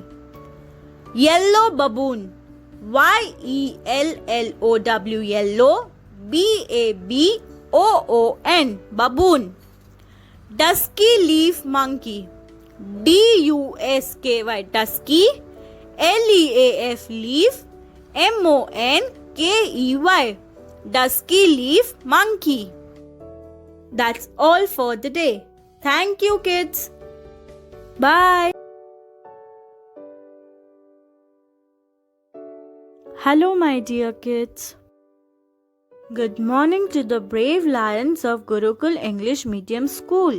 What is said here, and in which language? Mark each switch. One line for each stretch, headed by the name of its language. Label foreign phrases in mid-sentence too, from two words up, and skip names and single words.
English: Yellow baboon. Y-E-L-L-O-W yellow. B-A-B-O-O-N baboon. Dusky leaf monkey. D-U-S-K-Y dusky. L-E-A-F leaf. M-O-N-K-E-Y dusky leaf monkey. That's all for the day. Thank you, kids. Bye. Hello, my dear kids. Good morning to the brave lions of Gurukul English Medium School.